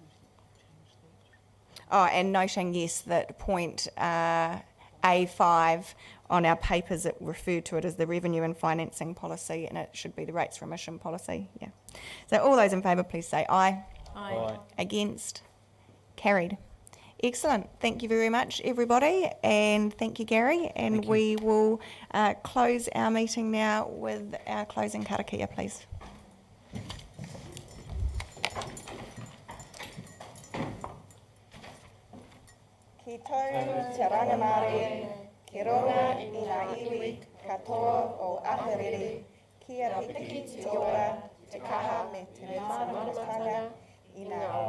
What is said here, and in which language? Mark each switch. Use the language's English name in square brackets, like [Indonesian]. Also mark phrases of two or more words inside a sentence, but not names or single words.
[English] Oh, and noting, yes, that point A5 on our papers, it referred to it as the revenue and financing policy, and it should be the rates remission policy. Yeah. So all those in favour, please say aye. Aye. Against? Carried. Excellent. Thank you very much, everybody, and thank you, Gary. And we will close our meeting now with our closing karakia, please. [Māori] Ki tau te rangamare, ki rona I ngā iwi katoa o Ahirere, kia piki te ora, te kaha me te māramatanga, I ngā